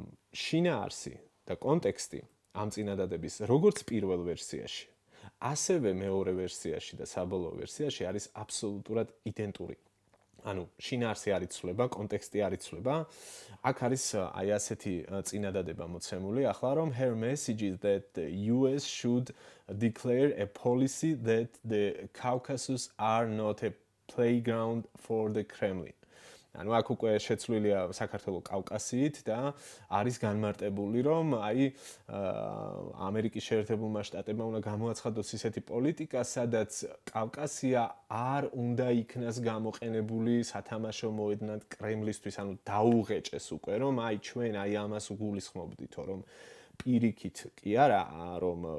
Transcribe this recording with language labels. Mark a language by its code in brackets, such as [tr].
[ka] შინაარსი და კონტექსტი ამ წინადადების როგორც პირველ ვერსიაში, ასევე მეორე ვერსიაში და საბოლოო ვერსიაში არის აბსოლუტურად იდენტური. ანუ შინაარსი არ იცვლება, კონტექსტი არ იცვლება. აქ არის აი ასეთი წინადადება მოცემული, ახლა რომ [en] her message is that the US should declare a policy that the Caucasus are not a playground for the Kremlin. [ka] ანუ აქ უკვე შეცვლილია საქართველოს კავკასიით და არის განმარტებული, რომ აი ამერიკის შეერთებულმა შტატებმა უნდა გამოაცხადოს ისეთი პოლიტიკა, სადაც კავკასია არ უნდა იქნას გამოყენებული სათამაშო მოედნად კრემლისთვის, ანუ დაუღეჭეს უკვე, რომ აი ჩვენ აი ამას გულისხმობდითო, რომ პირიქით კი არა, რომ